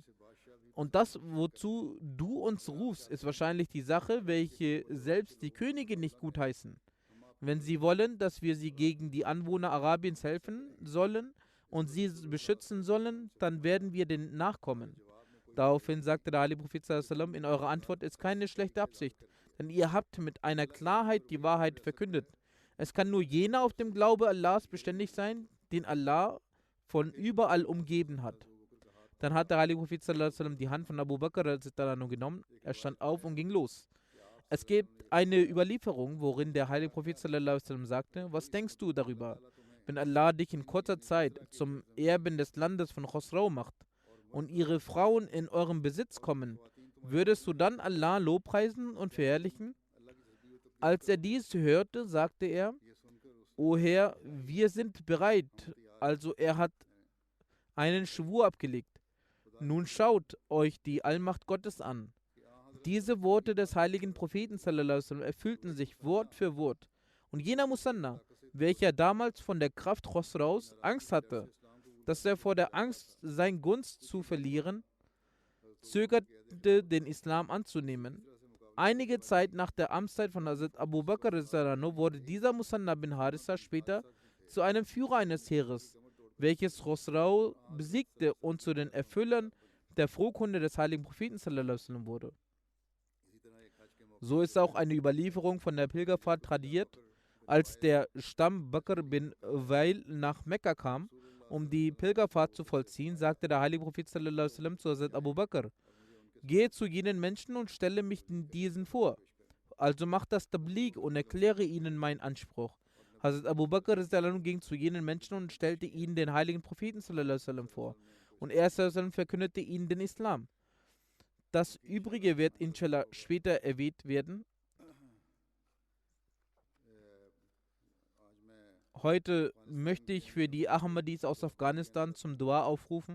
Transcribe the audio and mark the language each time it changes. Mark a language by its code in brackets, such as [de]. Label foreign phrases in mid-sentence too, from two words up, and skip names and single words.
[de] Und das, wozu du uns rufst, ist wahrscheinlich die Sache, welche selbst die Könige nicht gutheißen. Wenn sie wollen, dass wir sie gegen die Anwohner Arabiens helfen sollen und sie beschützen sollen, dann werden wir denen nachkommen. Daraufhin sagte der Heilige Prophet [ar] صلى الله عليه وسلم: [de] In eurer Antwort ist keine schlechte Absicht, denn ihr habt mit einer Klarheit die Wahrheit verkündet. Es kann nur jener auf dem Glaube Allahs beständig sein, den Allah von überall umgeben hat. Dann hat der Heilige Prophet [ar] صلى الله عليه وسلم [de] die Hand von Abu Bakr genommen. Er stand auf und ging los. Es gibt eine Überlieferung, worin der Heilige Prophet [ar] صلى الله عليه وسلم [de] sagte: Was denkst du darüber, wenn Allah dich in kurzer Zeit zum Erben des Landes von Khosrau macht und ihre Frauen in eurem Besitz kommen? Würdest du dann Allah lobpreisen und verherrlichen? Als er dies hörte, sagte er: O Herr, wir sind bereit. Also er hat einen Schwur abgelegt. Nun schaut euch die Allmacht Gottes an. Diese Worte des heiligen Propheten [ar] صلى الله عليه وسلم [de] erfüllten sich Wort für Wort. Und jener Musanna, welcher damals von der Kraft Khosraus Angst hatte, dass er vor der Angst sein Gunst zu verlieren, zögerte, den Islam anzunehmen. Einige Zeit nach der Amtszeit von Hazrat Abu Bakr wurde dieser Musanna bin Harissa später zu einem Führer eines Heeres, welches Khosrau besiegte und zu den Erfüllern der Frohkunde des heiligen Propheten [ar] صلى الله عليه وسلم [de] wurde. So ist auch eine Überlieferung von der Pilgerfahrt tradiert. Als der Stamm Bakr bin Wail nach Mekka kam, um die Pilgerfahrt zu vollziehen, sagte der heilige Prophet [ar] صلى الله عليه وسلم [de] zu Hazrat Abu Bakr: Gehe zu jenen Menschen und stelle mich diesen vor. Also mach das Tabligh und erkläre ihnen meinen Anspruch. Hazrat Abu Bakr ging zu jenen Menschen und stellte ihnen den heiligen Propheten [ar] صلى الله عليه وسلم [de] vor. Und er verkündete ihnen den Islam. Das Übrige wird inshallah später erwähnt werden. Heute möchte ich für die Ahmadis aus Afghanistan zum Dua aufrufen.